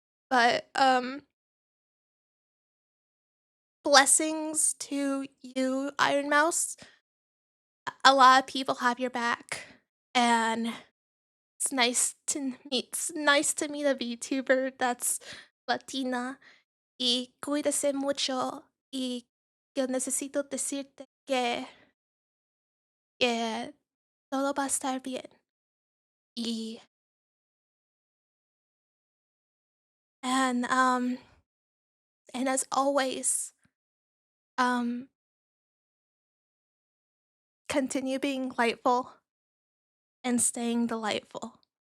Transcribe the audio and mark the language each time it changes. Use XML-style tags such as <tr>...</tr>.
<en>But blessings to you, Iron Mouse. A lot of people have your back, and it's nice to meet a VTuber that's Latina.</en> <es>Y cuídese mucho. Y yo necesito decirte que todo va a estar bien.</es> <en>Y and um and as always, um continue being lightful and staying delightful.</en>